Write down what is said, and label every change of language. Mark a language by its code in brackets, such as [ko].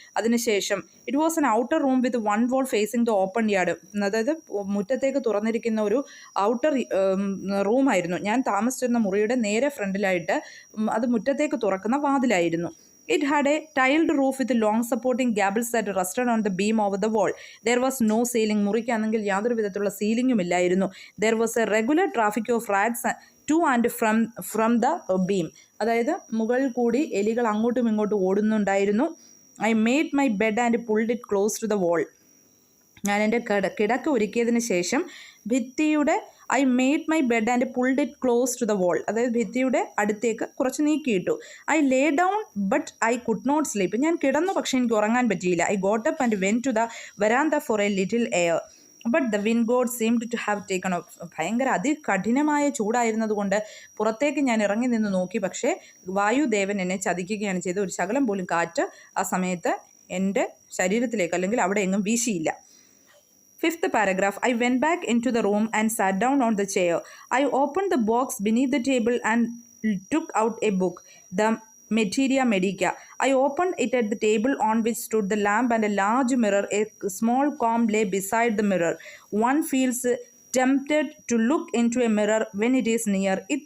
[en] അതിനുശേഷം it was an outer room with one wall facing the open yard. [ml] അതായത് മുറ്റത്തേക്ക് തുറന്നിരിക്കുന്ന ഒരു ഔട്ടർ റൂമായിരുന്നു. ഞാൻ താമസിച്ചിരുന്ന മുറിയുടെ നേരെ ഫ്രണ്ടിലായിട്ട് അത് മുറ്റത്തേക്ക് തുറക്കുന്ന വാതിലായിരുന്നു. [en] It had a tiled roof with long supporting gables that rested on the beam over the wall. There was no ceiling. [ml] മുറിക്കാണെങ്കിൽ യാതൊരു വിധത്തിലുള്ള സീലിംഗും ഇല്ലായിരുന്നു. [en] There was a regular traffic of rats to and from the beam. [ml] അതായത് മുകളിൽ കൂടി എലികൾ അങ്ങോട്ടും ഇങ്ങോട്ടും ഓടുന്നുണ്ടായിരുന്നു. [en] I made my bed and pulled it close to the wall. [ml] ഞാൻ എൻ്റെ കിടക്ക ഒരുക്കിയതിന് ശേഷം ഭിത്തിയുടെ [en] I made my bed and pulled it close to the wall. [ml] അതായത് ഭിത്തിയുടെ അടുത്തേക്ക് കുറച്ച് നീക്കിയിട്ടു. [en] I lay down but I could not sleep. [ml] ഞാൻ കിടന്നു, പക്ഷേ എനിക്ക് ഉറങ്ങാൻ പറ്റിയില്ല. [en] I got up and went to the verandah for a little air but the wind god seemed to have taken off. [ml] ഭയങ്കര അതികഠിനമായ ചൂടായിരുന്നതുകൊണ്ട് പുറത്തേക്ക് ഞാൻ ഇറങ്ങി നിന്ന് നോക്കി. പക്ഷേ വായുദേവൻ എന്നെ ചതിക്കുകയാണ് ചെയ്തത്. ഒരു ശകലം പോലും കാറ്റ് ആ സമയത്ത് എൻ്റെ ശരീരത്തിലേക്ക് അല്ലെങ്കിൽ അവിടെ എങ്ങും വീശിയില്ല. [en] Fifth paragraph, I went back into the room and sat down on the chair. I opened the box beneath the table and took out a book, the Materia Medica. I opened it at the table on which stood the lamp and a large mirror. A small comb lay beside the mirror. One feels tempted to look into a mirror when it is near.